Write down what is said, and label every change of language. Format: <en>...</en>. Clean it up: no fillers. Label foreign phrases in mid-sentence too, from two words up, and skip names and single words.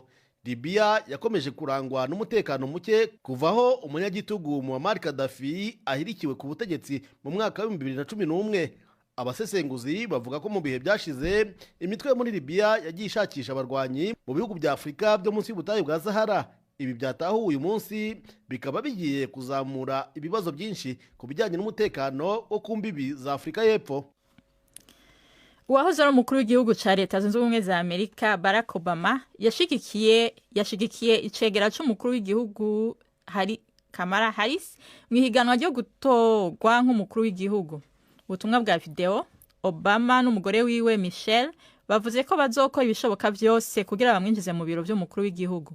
<rw>Libya yakomeje kurangwa n'umutekano muke kuvaho umunyagitugu Muammar Gaddafi ahirikiwe ku butegetsi mu mwaka wa 2011. Abasesenguzi bavuga ko mu bihe byashize imitwe muri Libya yagiye ishakisha abarwanyi mu bihugu bya Afrika byo munsi y'ubutayu bwa Sahara. Ibi byatahuwe uyu munsi bikaba bigiye kuzamura ibibazo byinshi ku bijyanye n'umutekano wo ku mbibi za Afrika y'Epfo.</rw> <rn>Uwahoze ari umukuru w'igihugu ca leta zunze ubumwe za Amerika Barack Obama yashigikiye icegera c'umukuru w'igihugu Kamala Harris mu higanwa ryo gutorwa nk'umukuru w'igihugu. Ubutumwa bwa video, Obama n'umugore wiwe Michelle bavuze ko bazokora ibishoboka byose kugira bamwinjize mu biro by'umukuru w'igihugu.</rn>